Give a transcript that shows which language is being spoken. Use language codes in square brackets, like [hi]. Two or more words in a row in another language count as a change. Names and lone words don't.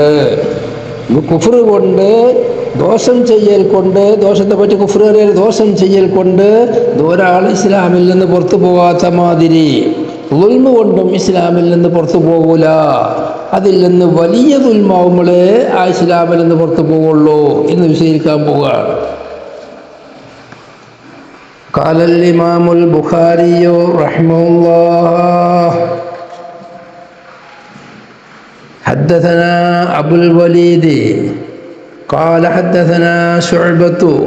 [ml] കുഫ്ർ കൊണ്ട്, ദോഷം ചെയ്യൽ കൊണ്ട്, ദോഷത്തെ പറ്റി കുഫ്ർ അറിയാൻ ദോഷം ചെയ്യൽ കൊണ്ട് ഒരാൾ ഇസ്ലാമിൽ നിന്ന് പുറത്തു പോകാത്ത മാതിരി ദുൽമ് കൊണ്ടും ഇസ്ലാമിൽ നിന്ന് പുറത്തു പോകൂല. അതിൽ നിന്ന് വലിയ ദുൽമാവുമ്പോഴേ ആ ഇസ്ലാമിൽ നിന്ന് പുറത്തു പോവുള്ളൂ എന്ന് വിശദീകരിക്കാൻ പോവുകയാണ്. [ar] قال الإمام البخاري رحمه الله حدثنا أبو الوليد قال حدثنا شعبة